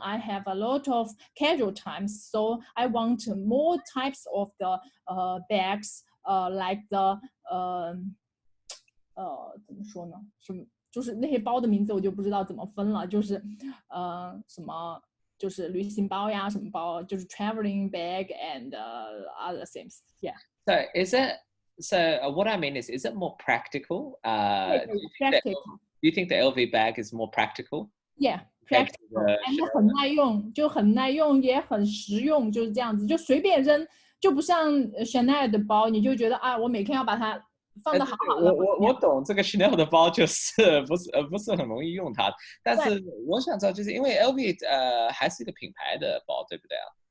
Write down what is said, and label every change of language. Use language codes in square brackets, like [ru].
[en] I have a lot of casual times, so I want more types of the bags, like the [zh] 怎么说呢？就是那些包的名字我就不知道怎么分了，就是什么就是旅行包呀，什么包，就是 [en] traveling bag and other things. Yeah. So what I mean is it more practical? Practical. Do you think the LV bag is more practical? Yeah, practical. [zh] And 很耐用，就很耐用，也很实用，就是这样子，就随便扔，就不像 Chanel 的包，你就觉得我每天要把它放得好好的。我懂这个 Chanel 的包就是不是很容易用它，但是我想知道，就是因为 LV 还是一个品牌的包，对不对啊？